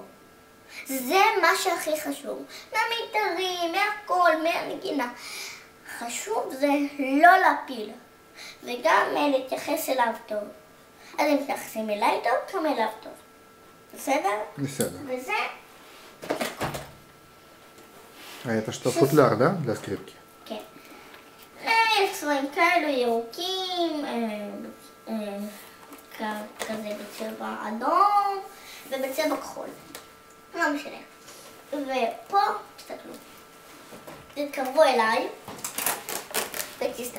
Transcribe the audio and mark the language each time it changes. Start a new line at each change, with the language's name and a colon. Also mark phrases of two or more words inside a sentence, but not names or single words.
Hebrew: זה מה שהכי חשוב. מהמיתרים, מהכל, מהנגינה. חשוב זה לא להפיל, וגם להתייחס אליו טוב. אז אם מתייחסים אליי טוב, גם אליו טוב. בסדר? בסדר. וזה...
Russian: это что, футляр, да, для скрипки?
Hebrew: כן. יש צבעים כאלו ירוקים, כזה בצבע אדום, ובצבע כחול. לא משנה. ופה, תסתכלו. תתקרבו אליי. ותסתכלו.